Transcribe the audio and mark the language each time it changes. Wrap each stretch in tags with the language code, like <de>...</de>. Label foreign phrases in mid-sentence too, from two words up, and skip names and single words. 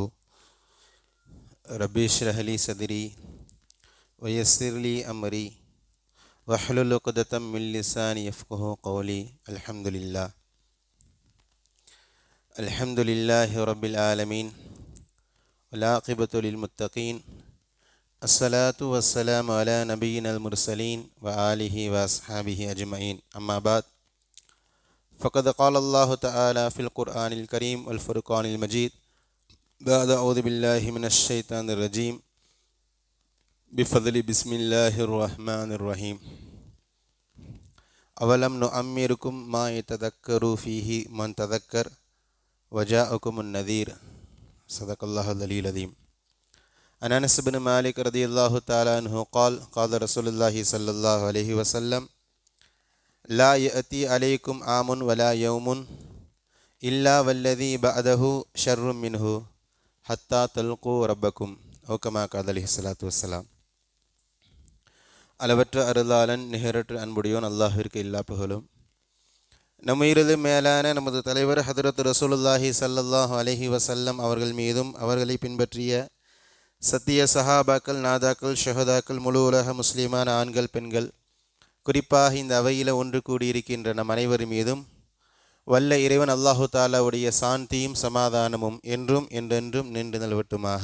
<ar>رب اشرح لي صدري ويسر لي أمري واحلل عقدة من لساني يفقهوا قولي. الحمد لله رب العالمين والعاقبة للمتقين. الصلاة والسلام على نبي المرسلين وآله وأصحابه أجمعين. أما بعد. فقد قال الله تعالى في القرآن الكريم والفرقان المجيد بعد أعوذ بالله من الشيطان الرجيم بفضل بسم الله الرحمن الرحيم. أولم نؤمركم ما يتذكر فيه من تذكر وجاءكم النذير. صدق الله العلي العظيم. عن أنس بن مالك رضي الله تعالى عنه قال قال رسول الله صلى الله عليه وسلم لا يأتي عليكم عام ولا يوم إلا والذي بعده شر منه حتى تلقوا ربكم أو كما قال عليه الصلاة والسلام.</ar> <ta>அளவற்ற அருளாளன் நிகரற்ற அன்புடையோன் அல்லாஹ்விற்கு எல்லா புகழும். நம்முயிரது மேலான நமது தலைவர் ஹதரத்</ta> <ar>رسول الله صلى الله عليه وسلم</ar> <ta>அவர்கள் மீதும் அவர்களை பின்பற்றிய சத்திய சஹாபாக்கள், நாதாக்கள், ஷஹதாக்கள், முழு உலக முஸ்லிமான ஆண்கள், பெண்கள், குறிப்பாக இந்த அவையில் ஒன்று கூடியிருக்கின்ற நம் அனைவர் மீதும் வல்ல இறைவன் அல்லாஹு தாலாவுடைய சாந்தியும் சமாதானமும் என்றும் என்றென்றும் நின்று நல்வட்டுமாக.</ta>